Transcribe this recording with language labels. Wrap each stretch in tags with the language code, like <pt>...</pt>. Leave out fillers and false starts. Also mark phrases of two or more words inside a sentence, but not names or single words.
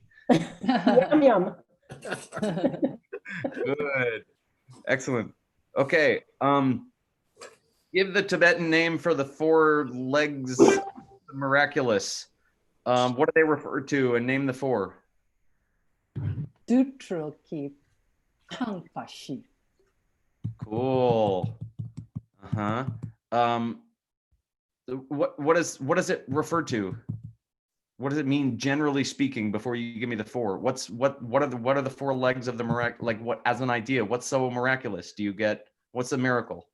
<en>Yum yum. Good. Excellent. Okay. Give the Tibetan name for the four legs of the miraculous. What do they refer to? And name the four.</en> <bo>Dutro ki Pangfashi.</bo> <en>Cool. What does it refer to? What does it mean generally speaking? Before you give me the four, what are the four legs of the miraculous? Like, what, as an idea, what's so miraculous? Do you get, what's a miracle?</en>